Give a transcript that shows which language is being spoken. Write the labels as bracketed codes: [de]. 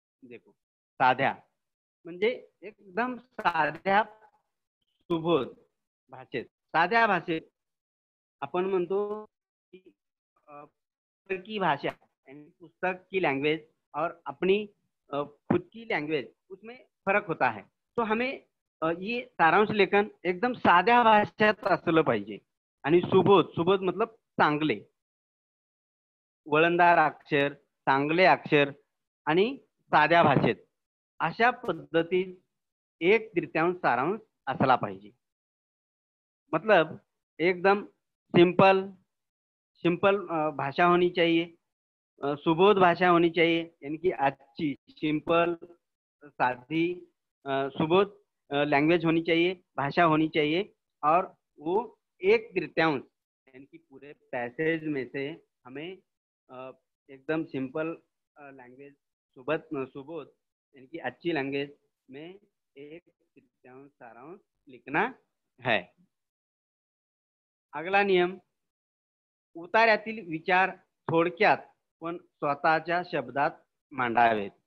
[mr] देखो, साध्या म्हणजे एकदम साध्या सुबोध भाषेत, साध्या भाषेत आपण म्हणतो की [hi] की भाषा यानी पुस्तक की लैंग्वेज और अपनी खुद की लैंग्वेज, उसमें फरक होता है। तो हमें ये [mr] सारांश लेखन एकदम साध्या भाषेत असलं पाहिजे। आणि सुबोध, सुबोध मतलब चांगले, वळणदार अक्षर, चांगले अक्षर आणि साध्या भाषेत, अशा पद्धतीत 1/3 सारांश असला पाहिजे। [hi] मतलब एकदम सिंपल, सिंपल भाषा होनी चाहिए, सुबोध भाषा होनी चाहिए, यानी कि अच्छी, सिंपल, सादी, सुबोध लैंग्वेज होनी चाहिए, भाषा होनी चाहिए। और वो 1/3 यानी कि पूरे पैसेज में से हमें एकदम सिंपल लैंग्वेज, सुबोध यानी कि अच्छी लैंग्वेज में 1/3 सारांश लिखना है। अगला नियम, [mr] उतार्यातील विचार थोडक्यात पण स्वतःच्या शब्दात मांडावेत।